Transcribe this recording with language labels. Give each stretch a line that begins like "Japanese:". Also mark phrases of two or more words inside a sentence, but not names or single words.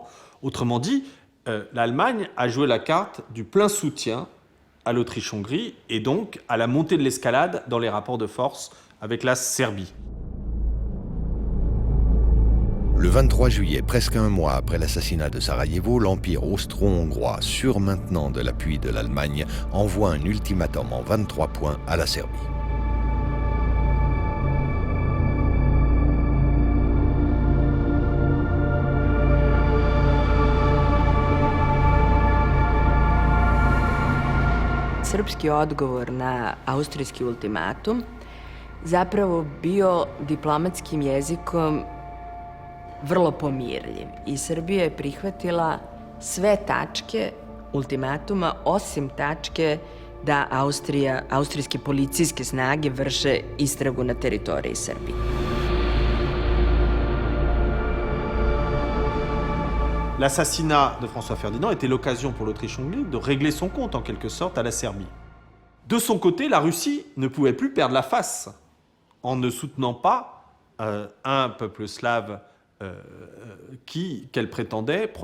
French: Autrement dit, l'Allemagne a joué la carte du plein soutien à l'Autriche-Hongrie et donc à la montée de l'escalade dans les rapports de force avec la Serbie. Le 23 juillet, presque un mois après l'assassinat de Sarajevo, l'Empire austro-hongrois, surmaintenant de l'appui de l'Allemagne, envoie un ultimatum en 23 points à la Serbie.
Serbian: Srpski odgovor na austrijski ultimatum zapravo bio diplomatskim jezikom vrlo pomirljiv i Srbija je prihvatila sve tačke ultimatuma osim tačke da austrijske policijske snage vrše istragu na teritoriji Srbije.
French: L'assassinat de François Ferdinand était l'occasion pour l'Autriche-Hongrie de régler son compte en quelque sorte à la Serbie. De son côté, la Russie ne pouvait plus perdre la face en ne soutenant pas un peuple slave qu'elle prétendait protéger.